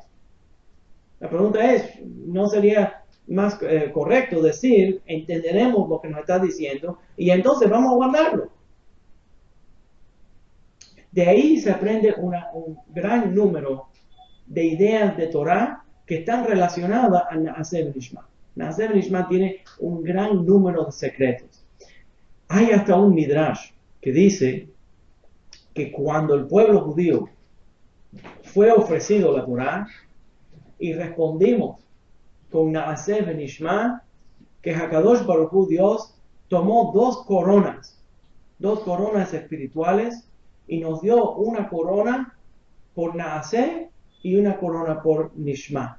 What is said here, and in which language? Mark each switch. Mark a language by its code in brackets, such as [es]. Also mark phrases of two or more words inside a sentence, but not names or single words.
[es] La pregunta es, ¿no sería más correcto decir, entenderemos lo que nos está diciendo y entonces vamos a guardarlo? De ahí se aprende un gran número de ideas de Torah que están relacionadas a [he] נעשה ונשמע. נעשה ונשמע [es] tiene un gran número de secretos. Hay hasta un midrash que dice que cuando el pueblo judío fue ofrecido la Torah y respondimos con [he] נעשה ונשמע, [es] que [he] הקדוש ברוך הוא, [es] Dios, tomó dos coronas espirituales y nos dio una corona por Naaseh y una corona por Nishma.